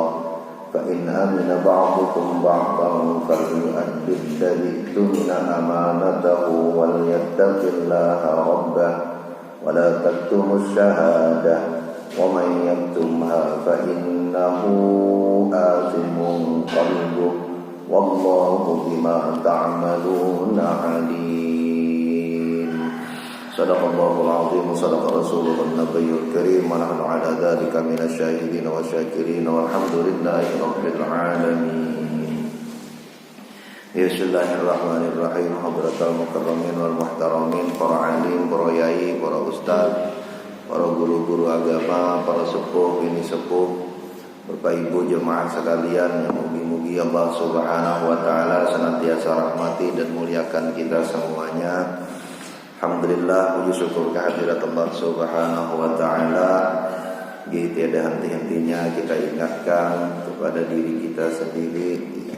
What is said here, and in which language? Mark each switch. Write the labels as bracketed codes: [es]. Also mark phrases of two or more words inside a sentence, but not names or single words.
[ar] فإن أمن بعضكم بعضا فليؤدي الذي اؤتمن أمانته وليتق الله ربه ولا تكتموا الشهادة ومن يكتمها فإنه آثم قلبه والله بما تعملون عليم. صدق الله العظيم وصدق رسوله النبي الكريم ونحن على ذلك من الشاهدين والشاكرين والحمد لله رب العالمين. Bismillahirrahmanirrahim. Hadratal mukarramin wal muhtaramin, [id] para alim, para yai, para ustaz, para guru-guru agama, para sepuh, bini sepuh, Bapak Ibu jemaah sekalian yang mugi-mugi Allah [ar] Subhanahu wa taala [id] senantiasa rahmati dan muliakan kita semuanya. Alhamdulillah, puji syukur kehadirat Allah [ar] Subhanahu wa taala. [id] Tiada henti-hentinya kita ingatkan kepada diri kita sendiri.